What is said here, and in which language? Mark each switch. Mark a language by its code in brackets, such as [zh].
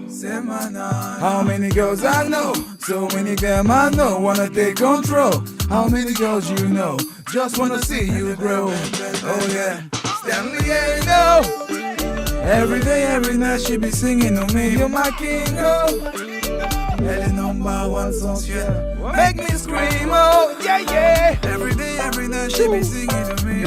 [en] Say my name. How many girls I know? So many them I know wanna take control. How many girls you know? Just wanna see you grow. Oh yeah, Stanley Enow. Every day, every night she be singing to me. You're my king, oh. [fr] Elle est number one sensuelle. [en] Make me scream, oh yeah yeah. Every day, every night she be singing to me.